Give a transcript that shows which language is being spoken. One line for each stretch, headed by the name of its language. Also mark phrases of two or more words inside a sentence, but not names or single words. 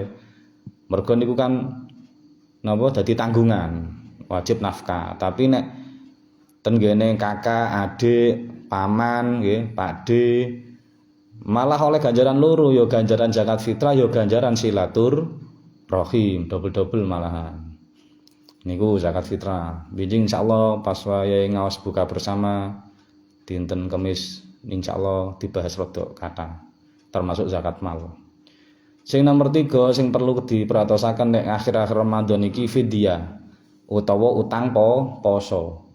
Javanese: Mergo niku kan napa dadi tanggungan, wajib nafkah. Tapi nek ten ngene kakak, adik, paman nggih, pakde malah oleh ganjaran loro ya ganjaran zakat fitrah ya ganjaran silatur rahim,
English: double-double
Javanese: malahan. Niku zakat fitrah. Binjing insyaallah pas wayahe ngaos buka bersama dinten Kamis insyaallah dibahas rada kathah. Termasuk zakat mal. Sing nomor 3 sing perlu diperhatosaken nek akhir-akhir Ramadan iki fidyah utawa utang poso.